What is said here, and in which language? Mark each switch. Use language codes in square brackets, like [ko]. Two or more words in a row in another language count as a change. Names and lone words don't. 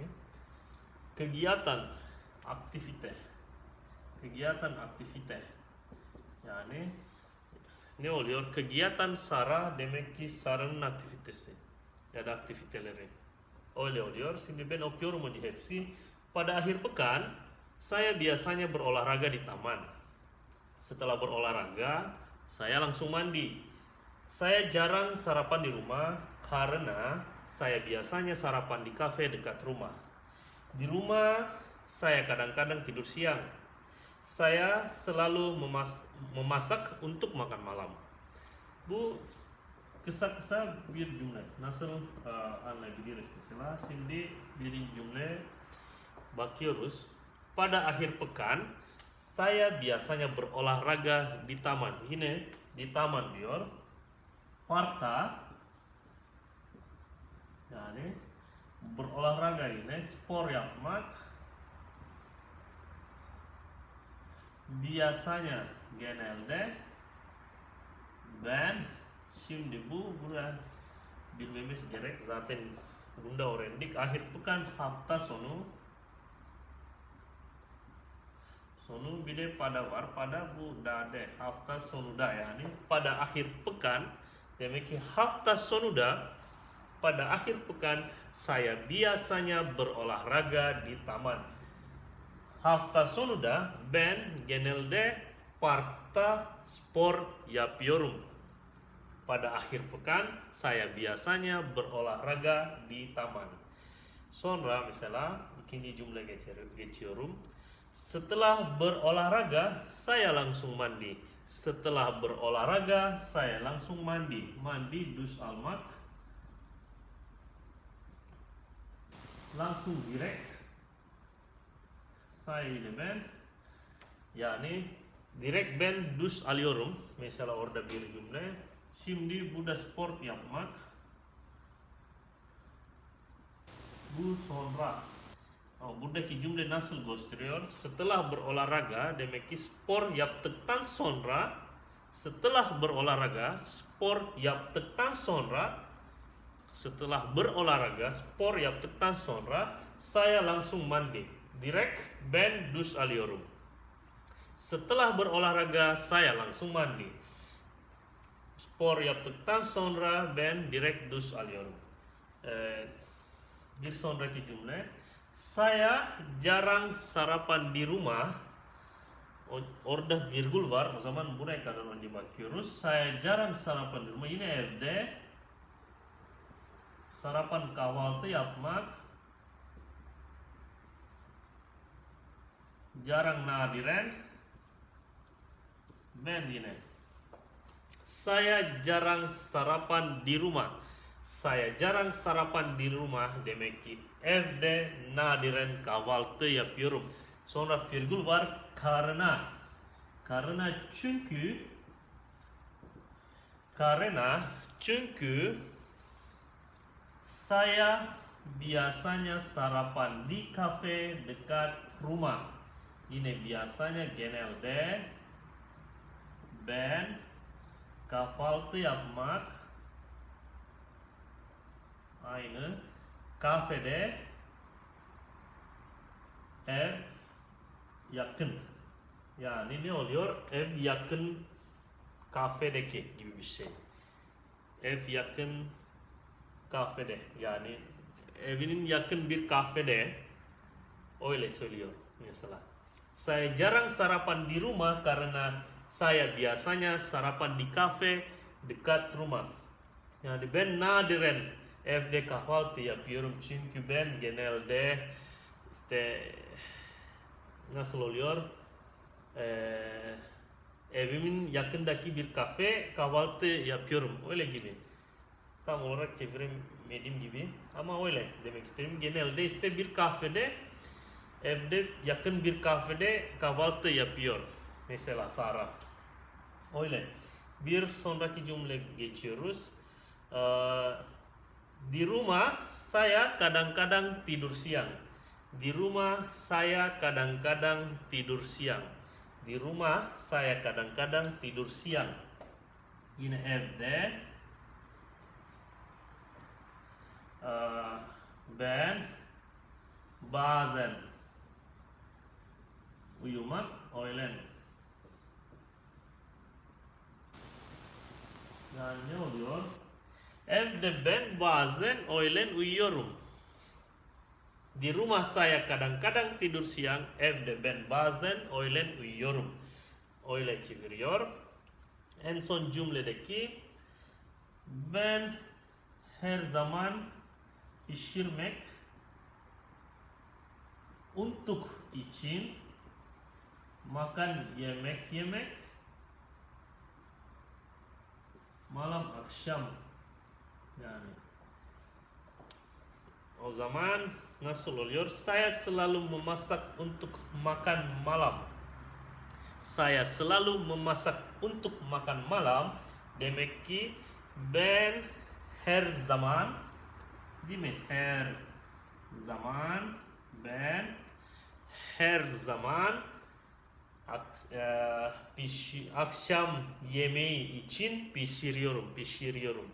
[tr] Kegiatan aktivite. Kegiatan aktivite. Yani ne oluyor? Kegiatan Sarah demek ki Sarah'ın aktivitesi ya da aktiviteleri. Öyle oluyor. Şimdi ben okuyorum onu hepsi. [id] Pada akhir pekan, saya biasanya berolahraga di taman. Setelah berolahraga, saya langsung mandi. Saya jarang sarapan di rumah karena saya biasanya sarapan di kafe dekat rumah. Di rumah, saya kadang-kadang tidur siang. Saya selalu memasak untuk makan malam. [tr] Bu kısa bir cümle. Nasıl anlayabiliriz mesela? Şimdi bir cümle bakıyoruz. [id] Pada akhir pekan, Saya biasanya berolahraga di taman. [tr] Yine [id] di taman [tr] diyor. Parkta. Yani berolahraga yine spor yapmak. Biasanya genelde ben şimdi bu burada bilmemiz gerek zaten bunda öğrendik. [id] Akhir pekan [tr] hafta sonu bir de pada var. Pada bu dade hafta sonuda yani [id] pada akhir pekan [tr] demek ki hafta sonuda [id] pada akhir pekan saya biasanya berolahraga di taman. [tr] Hafta sonuda ben genelde parkta spor yapıyorum. [id] Pada akhir pekan saya biasanya berolahraga di taman. [tr] Sonra mesela ikinci cümle geçiyorum. [id] Setelah berolahraga saya langsung mandi. Setelah berolahraga saya langsung mandi. [tr] Mandi duş almak. Langsung direkt. Saya ile ben. Yani direkt ben duş alıyorum. Mesela orada bir cümle. Şimdi burada spor yapmak. Bu sonra. Buradaki cümle nasıl gösteriyor? [id] Setelah berolahraga [tr] demek ki spor yaptıktan sonra, [id] setelah berolahraga [tr] spor yaptıktan sonra, [id] setelah berolahraga [tr] spor yaptıktan sonra [id] saya langsung mandi. [tr] Direkt ben duş alıyorum. [id] Setelah berolahraga saya langsung mandi. [tr] Spor yaptıktan sonra ben direkt duş alıyorum. Bir sonraki cümle. [id] Saya jarang sarapan di rumah. [tr] Orada virgül var. O zaman buraya kadar önce bakıyoruz. [id] Saya jarang sarapan di rumah. [tr] Yine evde sarapan kahvaltı yapmak jarang nadiren. Ben yine [id] saya jarang sarapan di rumah. Saya jarang sarapan di rumah [tr] demek ki evde nadiren kahvaltı yapıyorum. Sonra virgül var karena. [id] Karena çünkü saya biasanya sarapan di kafe dekat rumah. [tr] Yine biasanya genelde ben kahvaltı yapmak aynı kafede ev yakın. Yani ne oluyor? Ev yakın kafedeki gibi bir şey. Ev yakın kafede. Yani evinin yakın bir kafede. Öyle söylüyor mesela. [id] Saya jarang sarapan di rumah karena saya biasanya sarapan di kafe dekat rumah. [tr] Yani ben nadiren evde kahvaltı yapıyorum çünkü ben genelde işte nasıl oluyor? Evimin yakındaki bir kafe kahvaltı yapıyorum. Öyle gibi. Tam olarak çeviremediğim gibi ama öyle demek istedim. Genelde işte bir kafede evde yakın bir kafede kahvaltı yapıyor. Mesela Sarah. Öyle. Bir sonraki cümle geçiyoruz. [id] Di rumah saya kadang-kadang tidur siang. Di rumah saya kadang-kadang tidur siang. Di rumah saya kadang-kadang tidur siang. [tr] Yine evde ben bazen uyumak öğlen. Yani ne oluyor? Evde ben bazen öğlen uyuyorum. Di rumah saya kadang-kadang tidur siang. Evde ben bazen öğlen uyuyorum. Öyle çeviriyor. En son cümledeki ben her zaman pişirmek untuk için makan yemek yemek malam akşam yani o zaman nasıl oluyor? [id] Saya selalu memasak untuk makan malam. saya selalu memasak untuk makan malam. [tr] Demek ki ben her zaman, değil mi? Her zaman, ben her zaman akşam yemeği için pişiriyorum.